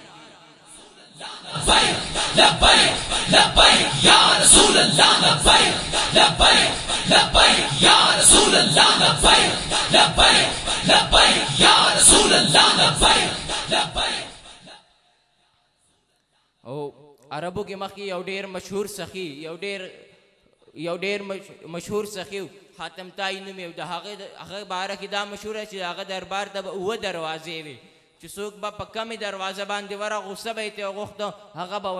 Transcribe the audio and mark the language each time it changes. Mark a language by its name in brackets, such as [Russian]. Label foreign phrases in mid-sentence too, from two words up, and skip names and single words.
[Arabic] لبیک لبیک لبیک یا رسول اللہ لبیک لبیک لبیک یا رسول اللہ لبیک لبیک لبیک یا رسول اللہ لبیک لبیک [Pashto] او عربو کې مخکې یو ډېر مشهور سخي یو ډېر مشهور سخي حاتم تائی نوم یې د هغه باره کې دا مشهوره چې د هغه دربار ته به 7 دروازې وي چې څوک به په کمې دروازه باندې ورغو څه به یې ترې غوښته هغه به